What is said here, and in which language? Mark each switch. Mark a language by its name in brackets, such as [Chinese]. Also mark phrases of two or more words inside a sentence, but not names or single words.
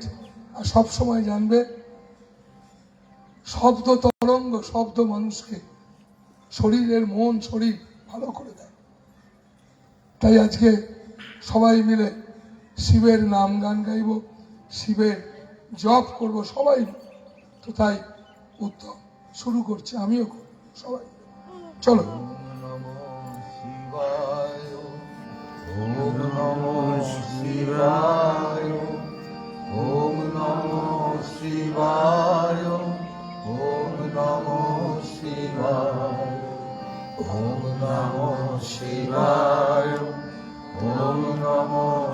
[Bangla] আর সব সময় জানবে শব্দ তরঙ্গ, শব্দ মানুষকে শরীরের মন শরীর ভালো করে দেয়। তাই আজকে সবাই মিলে শিবের নাম গান গাইব, শিবের জপ করব সবাই। তো তাই উত্তম শুরু করছে, আমিও করব, সবাই চলো। [Sanskrit] ওম নমঃ শিবায়, ওম নমঃ শিবায়, ওম নমঃ শিবায়, ওম নমঃ শিবায়, ওম নমঃ